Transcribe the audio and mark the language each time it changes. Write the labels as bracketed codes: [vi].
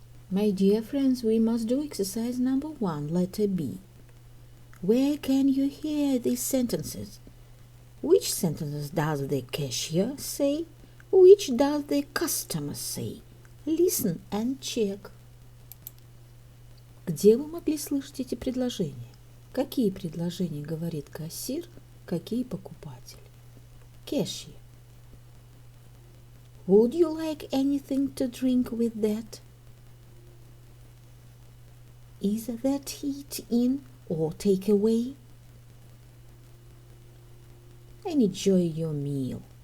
[en] My dear friends, we must do exercise number 1, letter B. Where can you hear these sentences? Which sentences does the cashier say? Which does the customer say? Listen and check. [ru] Где вы могли слышать эти предложения? Какие предложения говорит кассир, какие покупатель? [en] Cashier. Would you like anything to drink with that? Is that eat in or take away? And enjoy your meal.